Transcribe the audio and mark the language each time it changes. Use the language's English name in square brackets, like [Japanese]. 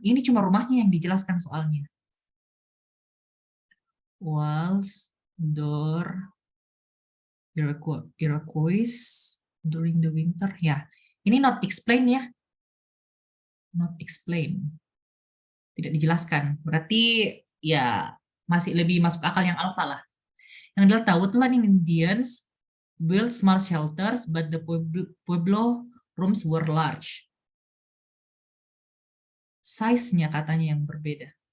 [Indonesian] Ini cuma rumahnya yang dijelaskan soalnya. [English] Walls, door, Iroquois during the winter. [Indonesian] Ya, ini [English] not explain [Indonesian] ya. [English] Not explain. [Indonesian] Tidak dijelaskan. Berarti ya masih lebih masuk akal yang alpha lah. Yang adalah [English] Tautlan Indians built small shelters, but the Pueblo rooms were large. [Indonesian] Size-nya katanya yang berbeda.